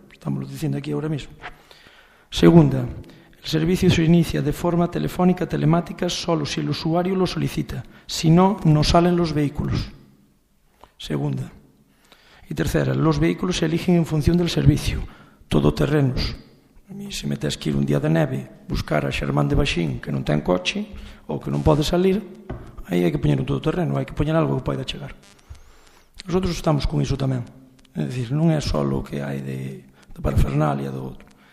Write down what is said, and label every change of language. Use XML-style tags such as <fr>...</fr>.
<gl>Estamos dicindo aquí</gl> <es>ahora mismo. Segunda, el servicio se inicia de forma telefónica telemática solo si el usuario lo solicita, si no, no salen los vehículos. Segunda. Y tercera, los vehículos se eligen en función del servicio, todoterrenos.</es> <gl>A mí se me tes que ir un día de neve buscar a Xermán de Baxín que non ten coche ou que non pode salir, aí hai que poñer un todoterreno, hai que poñer algo que poida chegar. Nosotros estamos con iso tamén. É dicir, non é só o que hai de parafernalia do outro.</gl>